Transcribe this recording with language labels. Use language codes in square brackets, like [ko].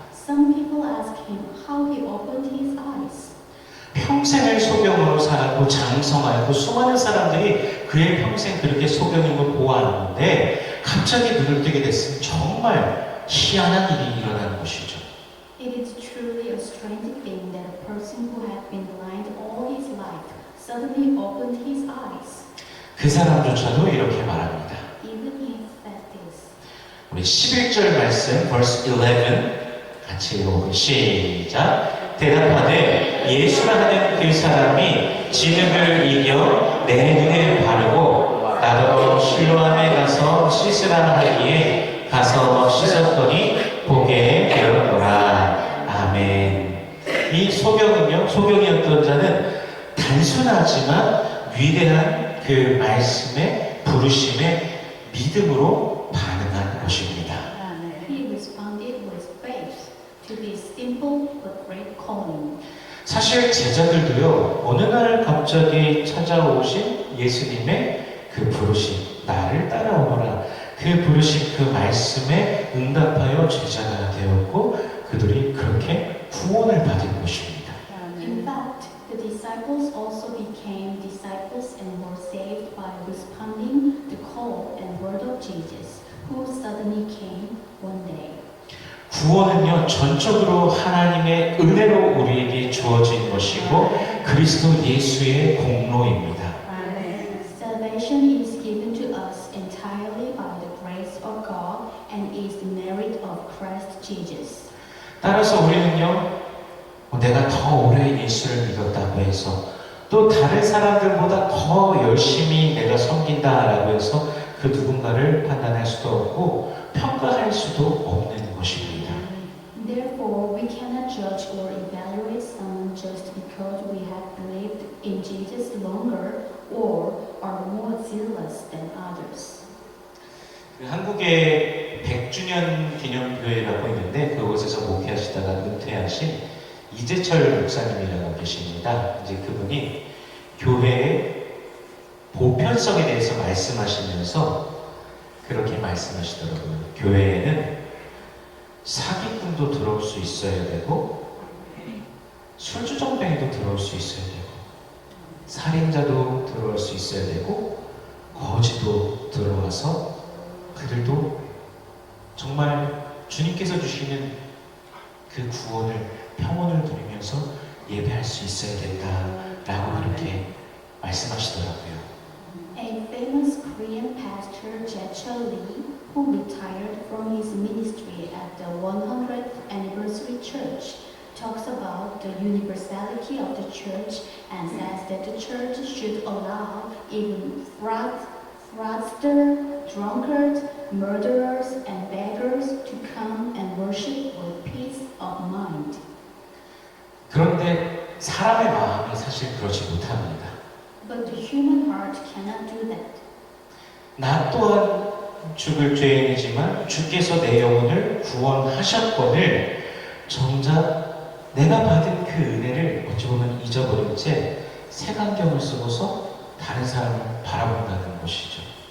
[en] Some people ask him how he opened his eyes. [ko] 평생을 소경으로 살았고 장성하고 수많은 사람들이 그의 평생 그렇게 소경인 걸 보았는데 갑자기 눈을 뜨게 됐으면 정말 희한한 일이 일어나는 것이죠. [en] It is truly a strange thing that a person who had been blind all his life suddenly opened his eyes. [ko] 그 사람조차도 이렇게 말합니다. [en] Even he said this. [ko] 우리 11절 말씀, [en] verse 11 [ko] 같이 읽어보고 시작. 대답하되 예수라 하는 그 사람이 진흙을 이겨 내 눈에 바르고 나더러 실로암에 가서 씻으라 하기에 가서 씻었더니 보게 되었더라. 아멘. 이 소경은요, 소경이었던 자는 단순하지만 위대한 그 말씀의 부르심에 믿음으로 반응한 것입니다. [en] He responded with faith to this simple but great calling. [ko] 사실 제자들도요, 어느 날 갑자기 찾아오신 예수님의 그 부르심, 나를 따라오너라. 그 부르심, 그 말씀에 응답하여 제자가 되었고, 그들이 그렇게 구원을 받은 것입니다. [en] In fact, the disciples also became disciples and were saved by responding the call and word of Jesus, who suddenly came one day. [ko] 구원은요, 전적으로 하나님의 은혜로 우리에게 주어진 것이고 그리스도 예수의 공로입니다. [en] Salvation is given to us entirely by the grace of God and is the merit of Christ Jesus. [ko] 따라서 우리는요, 내가 더 오래 예수를 믿었다고 해서 또 다른 사람들보다 더 열심히 내가 섬긴다라고 해서 그 누군가를 판단할 수도 없고 평가할 수도 없는 것입니다. [en] Therefore, we cannot judge or evaluate someone just because we have believed in Jesus longer or are more zealous than others. [ko] 한국의 100주년 기념교회라고 있는데 그곳에서 목회하시다가 은퇴하신 이재철 목사님이라고 계십니다. 이제 그분이 교회의 보편성에 대해서 말씀하시면서 그렇게 말씀하시더라고요. 교회에는 사기꾼도 들어올 수 있어야 되고 술주정뱅이도 들어올 수 있어야 되고 살인자도 들어올 수 있어야 되고 거지도 들어와서 그들도 정말 주님께서 주시는 그 구원을 평온을 누리면서 예배할 수 있어야 된다라고 그렇게 말씀하시더라고요. [en] A famous Korean pastor, Jaechul Lee, who retired from his ministry at the 100th anniversary church, talks about the universality of the church and says that the church should allow even fraudster, drunkards, murderers, and beggars to come and worship with peace of mind. [ko] 그런데 사람의 마음이 사실 그렇지 못합니다. [en] But the human heart cannot do that. [ko] 나 또한 죽을 죄인이지만 주께서 내 영혼을 구원하셨거늘 정작 내가 받은 그 은혜를 어찌 보면 잊어버린 채 색안경을 쓰고서 다른 사람을 바라본다는 것이죠.